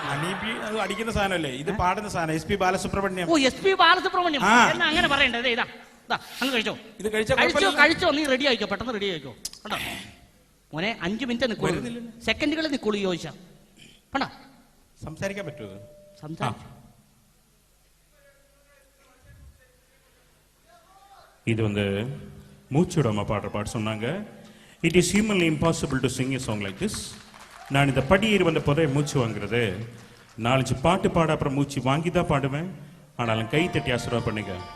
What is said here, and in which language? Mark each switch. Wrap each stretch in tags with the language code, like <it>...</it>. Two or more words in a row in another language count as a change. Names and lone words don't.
<ml>ഹണീബി അത് അടിക്കുന്ന സാധനമല്ലേ, ഇത് പാടുന്ന സാധനം. എസ് പി ബാലസുബ്രഹ്മണ്യം. എന്നാ അങ്ങനെ പറയണ്ടേ. ഇതാ അങ്ങ് കഴിച്ചോ. ഇത് കഴിച്ചോ. നീ റെഡി ആയിക്കോ, പെട്ടെന്ന് റെഡി ആയിക്കോ. കണ്ടോ മോനെ, 5 മിനിറ്റ് നിൽക്കുള്ളൂ, സെക്കൻഡുകളിൽ നിൽക്കുള്ളൂ. ചോദിച്ചാ കണ്ടോ, സംസാരിക്കാൻ പറ്റുമോ?</ml> <ta>இது மூச்சு விடாம பாடுற பாட்டு சொன்னாங்க.</ta> <en>It is humanly impossible to sing a song like this.</en> <ta>நான் இந்த படியேறி வந்த போதே மூச்சு வாங்குறது. 4-5 பாட்டு பாட அப்புறம் மூச்சு வாங்கி தான் பாடுவேன். ஆனாலும் கை தட்டி ஆசீர்வாதம் பண்ணுங்க.</ta>